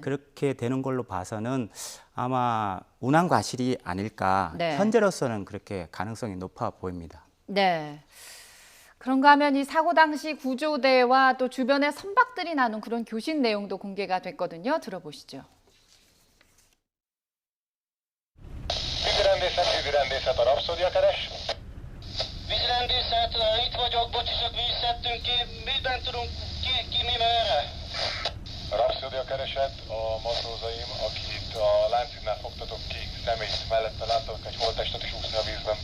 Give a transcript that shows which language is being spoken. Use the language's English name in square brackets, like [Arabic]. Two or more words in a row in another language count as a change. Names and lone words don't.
[Korean] 그렇게 되는 걸로 봐서는 아마 운항 과실이 아닐까 네. 현재로서는 그렇게 가능성이 높아 보입니다. 네. 그런가 하면 이 사고 당시 구조대와 또 주변의 선박들이 나눈 그런 교신 내용도 공개가 됐거든요. 들어보시죠. [Hungarian] Vízirendészet, a rapszódia keres? Vízirendészet, itt vagyok, bocsi, csak mi is szedtünk ki. Miben tudunk ki mi merre? A rapszódia keresett, a matrózaim, akit a láncignál fogtatok ki személyt mellette láttak egy holttestet is úszni a vízben.